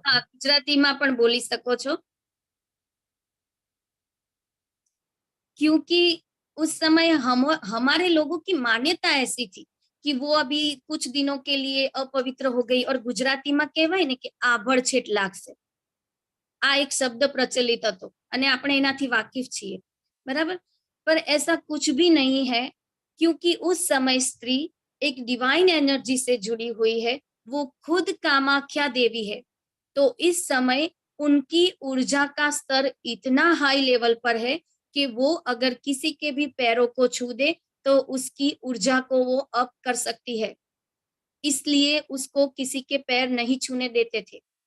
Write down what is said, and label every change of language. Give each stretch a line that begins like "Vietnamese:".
Hindi: हाँ,
Gujarati: ગુજરાતીમાં પણ બોલી શકો છો
Hindi: क्योंकि उस समय हमारे लोगों की मान्यता ऐसी थी कि वो अभी कुछ दिनों के लिए अपवित्र हो गई और
Gujarati: ગુજરાતીમાં કહેવાય ને કે આભડછેટ લાગશે. આ એક શબ્દ પ્રચલિત હતો અને આપણે એનાથી વાકેફ છીએ, બરાબર?
Hindi: पर ऐसा कुछ भी नहीं है क्योंकि उस समय स्त्री एक डिवाइन एनर्जी से जुड़ी हुई है, वो खुद कामाख्या देवी है। तो इस समय उनकी ऊर्जा का स्तर इतना हाई लेवल पर है कि वो अगर किसी के भी पैरों को छू दे तो उसकी ऊर्जा को वो अप कर सकती है, इसलिए उसको किसी के पैर नहीं छूने देते थे।